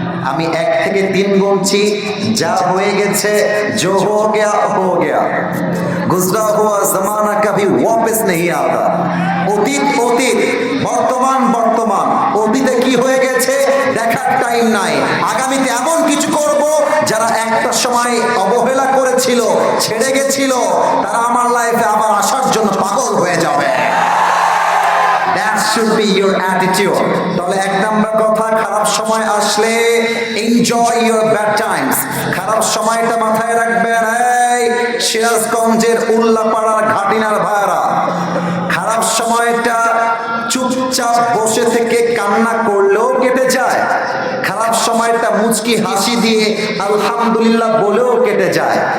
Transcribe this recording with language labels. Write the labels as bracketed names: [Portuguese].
[Bangla] আমি 1 থেকে 3 গুনছি, যা হয়ে গেছে [Hindi] जो हो गया, गुजरा हुआ जमाना कभी वापस नहीं आता। [Bangla] অতীত অতীত, বর্তমান বর্তমান। অতীতে কি হয়ে গেছে দেখার টাইম নাই, আগামীতে এমন কিছু করব যারা একটা সময় অবহেলা করেছিল, ছেড়ে গেছিল, তারা আমার লাইফে আবার আসার জন্য পাগল হয়ে যাবে। [English] That should be your attitude. [Bangla] তাহলে 1 নাম্বার কথা, খারাপ সময় আসলে [English] enjoy your bad times। [Bangla] খারাপ সময়টা মাথায় রাখবেন। এই সিরাজগঞ্জের উল্লাপাড়ার ঘাটিনার ভাইরা, খারাপ সময়টা চুপচাপ বসে থেকে কান্না করলেও কেটে যায়, খারাপ সময়টা মুচকি হাসি দিয়ে আলহামদুলিল্লাহ বলেও কেটে যায়।